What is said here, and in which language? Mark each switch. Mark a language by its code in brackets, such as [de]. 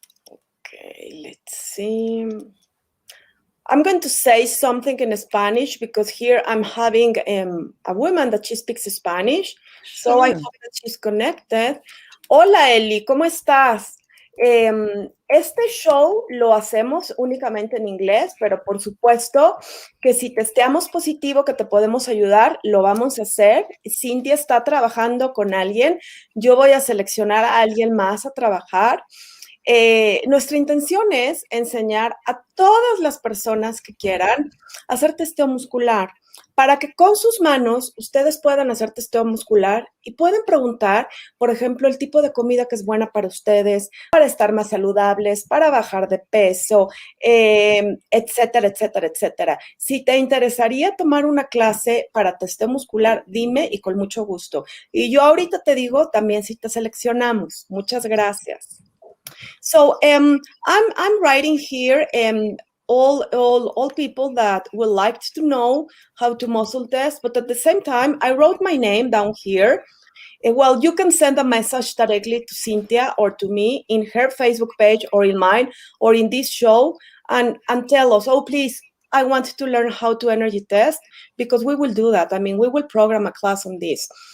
[en] Okay, let's see. I'm going to say something in Spanish because here I'm having a woman that she speaks Spanish. Sure. So I hope that she's connected. [es] Hola, Eli, ¿cómo estás? Este show lo hacemos únicamente en inglés, pero por supuesto que si testeamos positivo que te podemos ayudar, lo vamos a hacer. Cintia está trabajando con alguien. Yo voy a seleccionar a alguien más a trabajar. Nuestra intención es enseñar a todas las personas que quieran hacer testeo muscular para que con sus manos ustedes puedan hacer testeo muscular y pueden preguntar, por ejemplo, el tipo de comida que es buena para ustedes, para estar más saludables, para bajar de peso, etcétera, etcétera, etcétera. Si te interesaría tomar una clase para testeo muscular, dime y con mucho gusto. Y yo ahorita te digo también si te seleccionamos. Muchas gracias. [en] So I'm writing here all people that would like to know how to muscle test, but at the same time, I wrote my name down here. Well, you can send a message directly to Cynthia or to me in her Facebook page or in mine or in this show and tell us, oh, please, I want to learn how to energy test, because we will do that. I mean, we will program a class on this.